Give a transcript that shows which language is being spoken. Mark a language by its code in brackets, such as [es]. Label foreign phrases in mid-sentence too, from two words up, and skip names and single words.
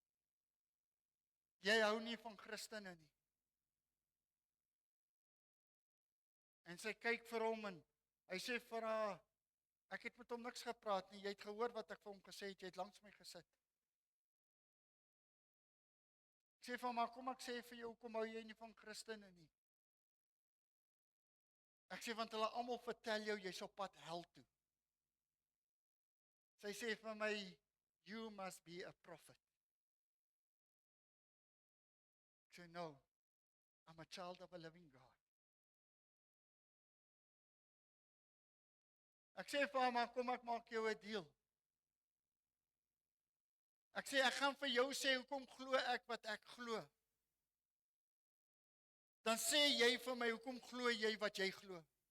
[af] Jy hou nie van Christene nie. En sy kyk vir hom en hy sê vir haar, ek het met hom niks gepraat nie, jy het gehoor wat ek vir hom gesê het, jy het langs my gesit. Ek sê vir hom, maar kom ek sê vir jou, hoekom hou jy nie van Christene nie? Ek sê, want hulle almal vertel jou, jy's op pad hel toe. Sy sê vir my, [en] you must be a prophet. [af] Ek sê, [en] no, I'm a child of a living God. [af] Ek sê vir haar, maar kom ek maak jou 'n deal. Ek sê, ek gaan vir jou sê, hoekom glo ek wat ek glo? Dan sê jy vir my, hoekom glo jy wat jy glo?